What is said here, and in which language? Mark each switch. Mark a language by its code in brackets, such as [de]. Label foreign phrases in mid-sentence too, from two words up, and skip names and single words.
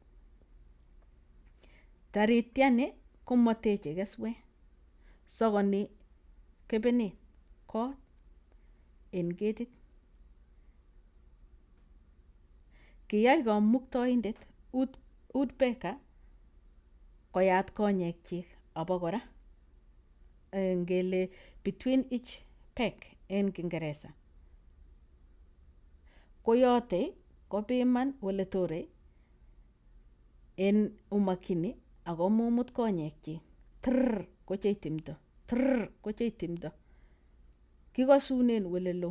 [kln] Taritiani komoteche keswek, sokoni kebenet kot en ketit. Kiyai kamuktoindet woodpecker koyat konyekchik abokora ngele [en] between each peck [kln] en Kingeresa. Koyote kopiman ole torei en umakini ako mumut konyekchik. Trrr kochei timdo, trrr kochei timdo. Kikasunen ole loo.